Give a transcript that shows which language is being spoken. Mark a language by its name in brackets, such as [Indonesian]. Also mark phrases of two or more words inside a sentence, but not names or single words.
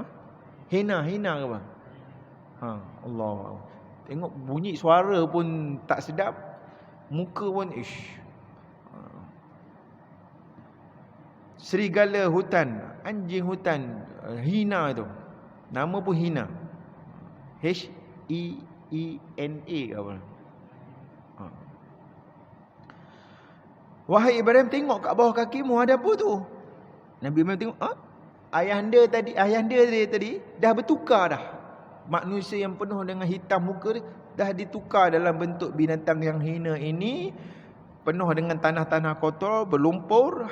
[Malay] Hina ke apa? Allah. Tengok bunyi suara pun tak sedap, muka pun serigala hutan, anjing hutan, hina tu. Nama pun hina. H-E-E-N-A ke apa? Wahai Ibrahim, tengok kat bawah kakimu ada apa tu? Nabi Ibrahim tengok, ayahanda tadi dah bertukar dah. Manusia yang penuh dengan hitam muka dia dah ditukar dalam bentuk binatang yang hina ini, penuh dengan tanah-tanah kotor, berlumpur.